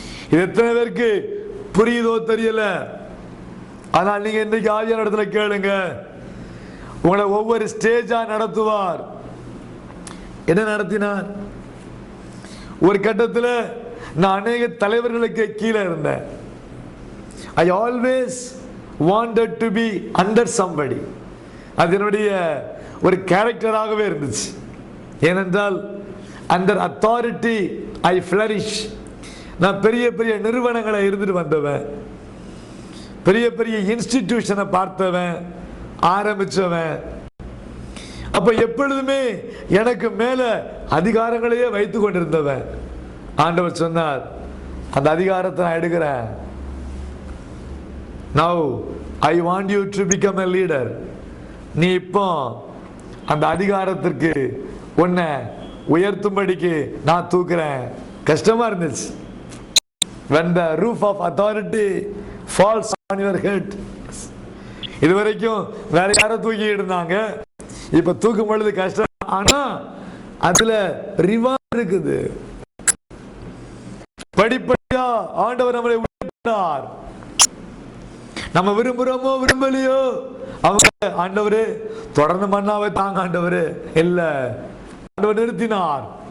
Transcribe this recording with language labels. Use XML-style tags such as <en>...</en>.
<ta>இது எத்தனை பேருக்கு புரியுதோ தெரியல. ஆனால் நீங்க இன்னைக்கு ஆவியான இடத்துல கேளுங்க. உங்களை ஒவ்வொரு ஸ்டேஜா நடத்துவார். என்ன நடத்தினார்? ஒரு கட்டத்தில் நான் அநேக தலைவர்களுக்கு கீழே இருந்தேன்.</ta> <en>I always wanted to be under somebody.</en> <ta>அது என்னுடைய ஒரு கேரக்டராகவே இருந்துச்சு. ஏனென்றால்</ta> <en>under authority I flourish.</en> <ta>நான் பெரிய பெரிய நிறுவனங்களை இருந்துட்டு வந்தவன், பெரிய பெரிய இன்ஸ்டிடியூஷனை பார்த்தவன், ஆரம்பிச்சவன். அப்ப எப்பொழுதுமே எனக்கு மேல அதிகாரங்களையே வைத்துக் கொண்டிருந்தவன். ஆண்டவர் சொன்னார், அந்த அதிகாரத்தை நான் எடுக்கிறேன்.</ta> <en>Now I want you to become a leader.</en> <ta>நீ இப்போ அந்த அதிகாரத்திற்கு உன்னை உயர்த்தும்படிக்கு நான் தூக்குறேன். கஷ்டமா இருந்துச்சு.</ta> <en>When the roof of authority falls on your head.</en> <ta>இதுவரைக்கும் வேற யாரும் தூக்கி இருந்தாங்க, இப்ப தூக்கும் பொழுது கஷ்டம். ஆனா அதுல ரிவார்ட் இருக்குது. படிப்படியா ஆண்டவர் நம்மளை உயர்த்தினார். நம்ம விரும்புறோமோ விரும்பலையோ, அவங்க ஆண்டவரே தொடர்ந்து மன்னாவை தாங்க ஆண்டவரே இல்ல, ஆண்டவர் நிறுத்தினார்.</ta>